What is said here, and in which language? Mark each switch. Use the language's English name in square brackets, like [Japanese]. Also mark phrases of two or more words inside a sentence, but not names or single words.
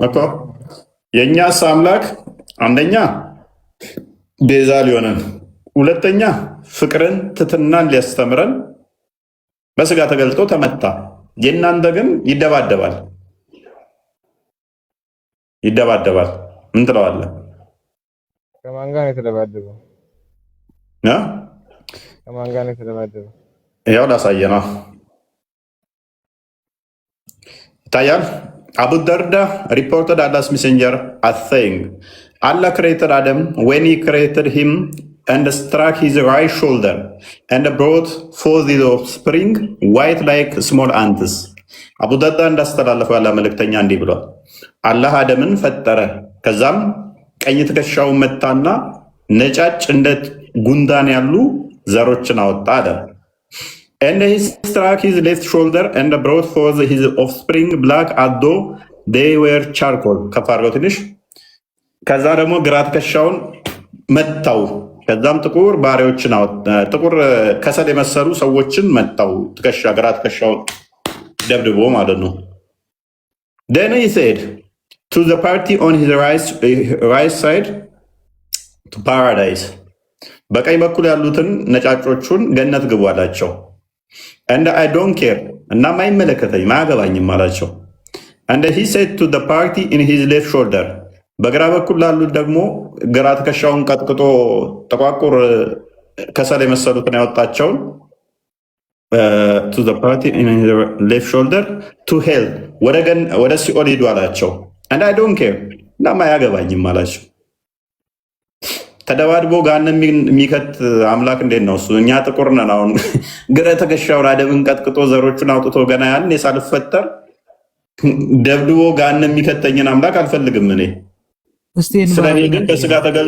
[Amharic] እኮ። የእኛስ አምላክ አንደኛ ቤዛ ሊሆነን፣ ሁለተኛ ፍቅርን ትትናን ሊያስተምረን በስጋ ተገልጦ ተመታ። የእናንተ ግን ይደባደባል። ምን ትለዋለህ? ከማን ጋር ነው የተደባደበው? ከማን ጋር ነው የተደባደበው? ያው ላሳየህ ነው። ይታያል። [English] አቡ ደርዳ reported Allah's messenger as saying, Allah created Adam when he created him and struck his right shoulder and brought forth his offspring white like small ants. [Amharic] አቡ ደርዳ እንዳስተላለፈው ያለ መልእክተኛ እንዲህ ብሏል። አላህ አደምን ፈጠረ፣ ከዛም ቀኝ ትከሻውን መታና ነጫጭ እንደ ጉንዳን ያሉ ዘሮችን አወጣ አለ። [English] And he struck his left shoulder and brought forth his offspring black as though they were charcoal. [Amharic] ከፍ አድርገው ትንሽ። ከዛ ደግሞ ግራ ትከሻውን መታው፣ ከዛም ጥቁር ባሪያዎችን ጥቁር ከሰል የመሰሉ ሰዎችን መታው። ግራ ትከሻውን ደብድቦ ማለት ነው። [English] Then he said to the party on his right side to paradise. [Amharic] በቀኝ በኩል ያሉትን ነጫጮቹን ገነት ግቡ አላቸው። [English] And I don't care, [Amharic] እናም አይመለከተኝም አያገባኝም አላቸው። [English] And he said to the party in his left shoulder. [Amharic] በግራ በኩል ላሉት ደግሞ ግራ ትከሻውን ቀጥቅጦ ጠቋቁር ከሰል የመሰሉትን ያወጣቸውን [English] to the party in his left shoulder to hell, [Amharic] ወደ ሲኦል ሂዱ አላቸው። [English] And I don't care, [Amharic] እናም አያገባኝም አላቸው። ተደባድቦ ጋር የሚከት አምላክ እንዴት ነው እሱ? እኛ ጥቁር ነን። አሁን ግራ ተከሻውን አደምን ቀጥቅጦ ዘሮቹን አውጥቶ ገና ያን ሳልፈጠር ደብድቦ ጋር የሚከተኝን አምላክ አልፈልግም እኔ። ስለኔ ግን በስጋ ተገልጦ